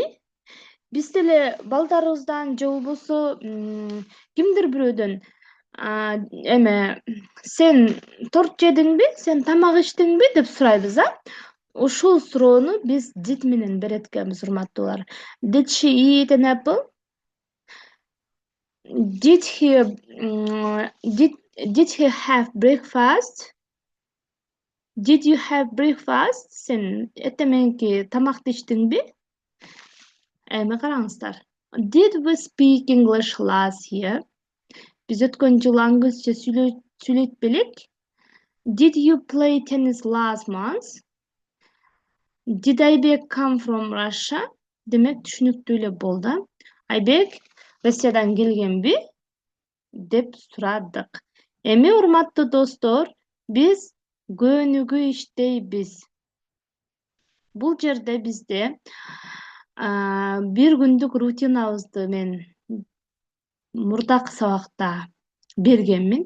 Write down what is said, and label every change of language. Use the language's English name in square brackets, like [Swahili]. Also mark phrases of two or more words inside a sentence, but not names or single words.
[Kyrgyz] Биз деле балдарыбыздан же болбосо кимдир бирөөдөн сен торт жедиңби? Сен тамак ичтиңби деп сурайбыз, Ушул суроону биз did менен берет экенбиз, урматтуулар. [English] Did she eat an apple? Did he have breakfast? Did you have breakfast? [Kyrgyz] Sen эртең тамакты ичтиңби? Эми караңыздар. [English] Did we speak English last year? [Kyrgyz] Биз өткөн жылы англисче сүйлөйт белек? [English] Did you play tennis last month? Did Айбек come from Russia? [Kyrgyz] Демек түшүнүктүү эле болду. Айбек Россиядан келгенби? Деп сурадык. Эми урматтуу достор, биз көнүгүү иштейбиз. Бул жерде бизде бир күндүк рутинабызды мен мурдакы сабакта бергенмин.